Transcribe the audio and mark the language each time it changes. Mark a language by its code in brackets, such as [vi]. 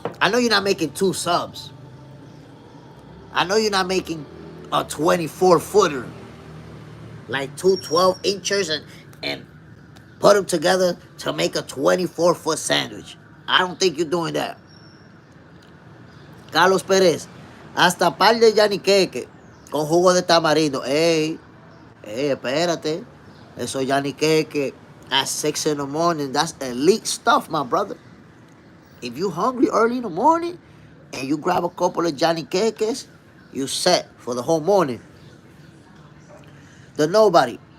[en] I know you're not making 2 subs. I know you're not making a 24-footer, like 2 12-inchers and put them together to make a 24-foot sandwich. I don't think you're doing that. [es] Carlos Pérez, hasta par de yaniqueque con jugo de tamarindo. Ey, espérate. [en] Eso yaniqueque at 6 in the morning, that's elite stuff, my brother. If you hungry early in the morning and you grab a couple of Johnny Cakes, you set for the whole morning. The Nobody.